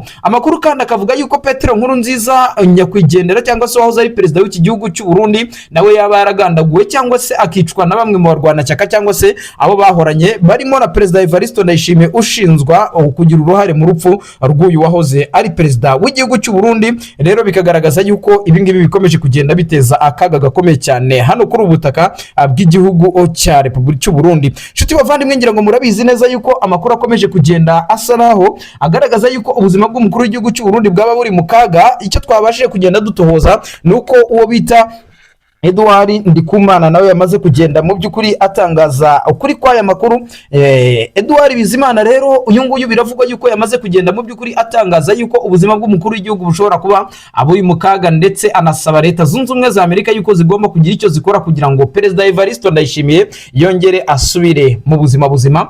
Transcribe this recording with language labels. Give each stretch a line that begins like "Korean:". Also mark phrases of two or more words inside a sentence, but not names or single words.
Kinyarwanda: Amakuru kandi akavuga yuko Petero Nkurunziza nyakwigendera cyangwa se wahoze ari perezida w'iki gihugu cy'u Burundi nawe yaba yaragandaguwe cyangwa se akicwa na bamwe mu barwanashyaka cyangwa se abo bahoranye, barimo na Perezida Evariste Ndayishimiye ushinzwa kugira uruhare mu rupfu rw'uyu wahoze ari perezida w'igihugu cy'u Burundi. Rero bikagaragaza yuko ibi ngibi bikomeje kugenda biteza akaga gakomeye cyane hano kuri ubutaka bw'igihugu cya Repubulika cy'u Burundi. Nshuti bavandimwe, ngira ngo murabizi neza yuko amakuru akomeje kugenda asa naho agaragaza yuko ubuzima bw'umukuru w'igihugu cy'u Burundi bwaba buri mu kaga. Icyo twabashije kugenda dutohoza nuko uwo bita Edouard Ndikumana nawe yamaze kugenda mu by'ukuri atangaza ukuri kw'aya makuru. Edouard Bizimana rero uyu nguyu biravugwa yuko yamaze kugenda mu by'ukuri atangaza yuko ubuzima bw'umukuru w'igihugu bushobora kuba aburi mu kaga, ndetse anasaba leta zunze ubumwe za Amerika yuko zigomba kugira icyo zikora kugira ngo Perezida Evariste Ndayishimiye yongere asubire mu buzima buzima.